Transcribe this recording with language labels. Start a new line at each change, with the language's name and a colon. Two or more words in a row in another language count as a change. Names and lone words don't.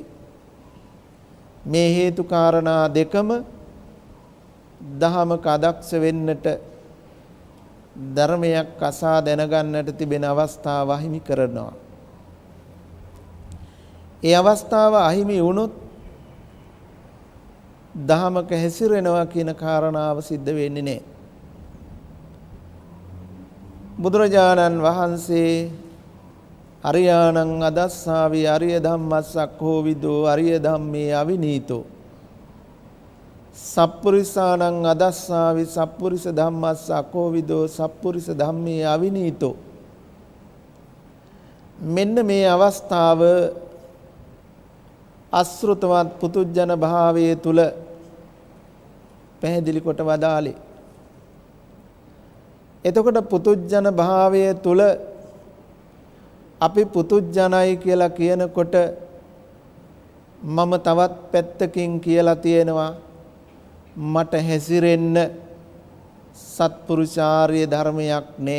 Sinhala: මේ හේතු කාරණා දෙකම දහමක අදක්ෂ වෙන්නට ධර්මයක් අසා දැනගන්නට තිබෙන අවස්ථාව අහිමි කරනවා. ඒ අවස්ථාව අහිමි වුණොත් දහමක හැසිරෙනවා කියන කාරණාව සිද්ධ වෙන්නේ නැහැ. බුදුරජාණන් වහන්සේ
Pali: අරියාණං අදස්සාවි අරිය ධම්මස්සක්ඛෝ විදෝ අරිය ධම්මේ අවිනීතෝ සප්පුරිසාණං අදස්සාවි සප්පුරිස ධම්මස්සක්ඛෝ විදෝ සප්පුරිස ධම්මේ අවිනීතෝ.
Sinhala: මෙන්න මේ අවස්ථාව අසෘතවත් පුතුජන භාවයේ තුල පැහැදිලි කොට වදාළේ. එතකොට පුතුජන භාවයේ තුල අපි පුතුජනයි කියලා කියනකොට මම තවත් පැත්තකින් කියලා තියෙනවා මට හැසිරෙන්න සත්පුරුෂාර්ය ධර්මයක් නෑ.